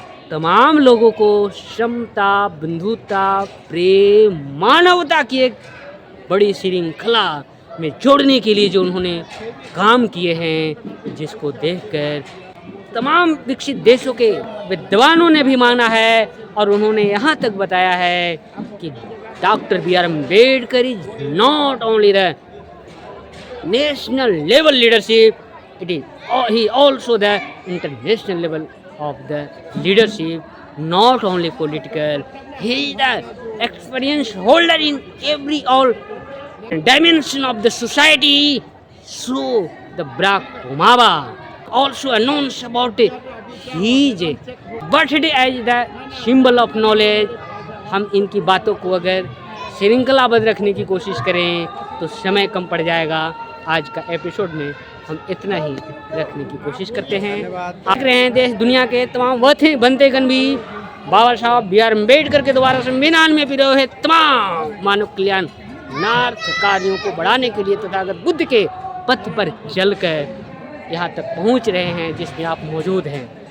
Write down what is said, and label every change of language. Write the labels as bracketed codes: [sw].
[hi] तमाम लोगों को समता, बंधुता, प्रेम, मानवता की एक बड़ी श्रृंखला में जोड़ने के लिए जो उन्होंने काम किए हैं, जिसको देखकर तमाम विकसित देशों के विद्वानों ने भी माना है और उन्होंने यहाँ तक बताया है कि doctor B are Ambedkar [en] Is not only the national level leadership, it is he also the international level of the leadership, not only political. He is the experience holder in every all dimension of the society. So the Barack Obama also announced about his birthday as the symbol of knowledge. [hi] हम इनकी बातों को अगर श्रृंखलाबद्ध रखने की कोशिश करें तो समय कम पड़ जाएगा। आज का एपिसोड में हम इतना ही रखने की कोशिश करते हैं। देख रहे हैं देश दुनिया के तमाम बनते गण भी बाबा साहब बी आर अम्बेडकर के द्वारा संविधान में पिरोए तमाम मानव कल्याण नार्थ कार्यों को बढ़ाने के लिए तथागत बुद्ध के पथ पर चलकर यहाँ तक पहुँच रहे हैं जिसमें आप मौजूद हैं।